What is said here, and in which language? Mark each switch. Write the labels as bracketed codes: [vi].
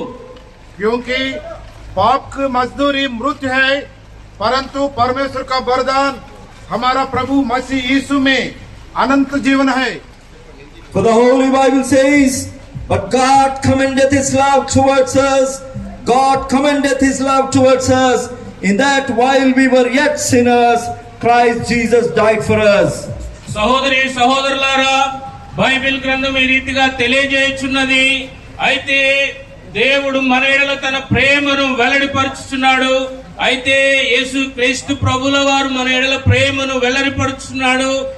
[hi] क्योंकि पाप की मजदूरी मृत्यु है, परंतु परमेश्वर का वरदान हमारा प्रभु मसीह यीशु में अनंत जीवन है. [en] For the Holy Bible says, but God commendeth his love towards us. God commendeth his love towards us, in that while we were yet sinners, Christ Jesus died for us. [te] సహోదరి సహోదరులారా, బైబిల్ గ్రంథం ఈ రీతిగా తెలియజేయుచున్నది. అయితే దేవుడు మన ఎడల తన ప్రేమను వెల్లడిపరుచుతున్నాడు. అయితే యేసు క్రీస్తు ప్రభుల వారు మన ఎడల ప్రేమను వెల్లడిపరుచుతున్నాడు.